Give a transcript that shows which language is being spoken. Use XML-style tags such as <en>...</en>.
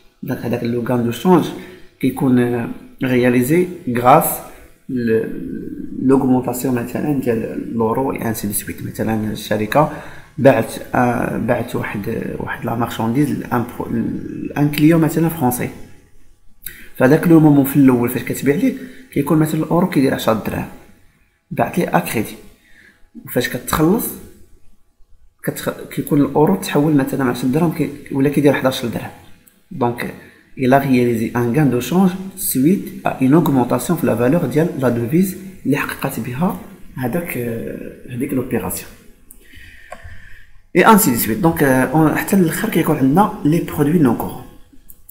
<fr>donc</fr> <ar>هذاك</ar> <fr>le gain de change</fr> <ar>كيكون</ar> <fr>réalisé grâce l'augmentation</fr> <ar>مثلا ديال</ar> <fr>l'euro et ainsi de suite.</fr> <ar>مثلا الشركة باعت واحد</ar> <fr>لا مارشانديز ان كليون</fr> <ar>مثلا فرونسي فهذاك لو مومون في الاول فاش كتبيع ليه كيكون مثلا الاورو كيدير 10 دراهم بعت ليه</ar> <fr>اكريدي</fr> <ar>وفاش كتخلص كيكون الاورو تحول مثلا 10 درهم ولا كيدير 11 درهم.</ar> <fr>donc il a réalisé un gain de change suite à une augmentation de la valeur de la devise</fr> <ar>اللي حققت بها هذيك</ar> <fr>l'opération et ainsi de suite. donc</fr> <ar>حتى الاخر كيكون عندنا</ar> <fr>les produits non courants.</fr>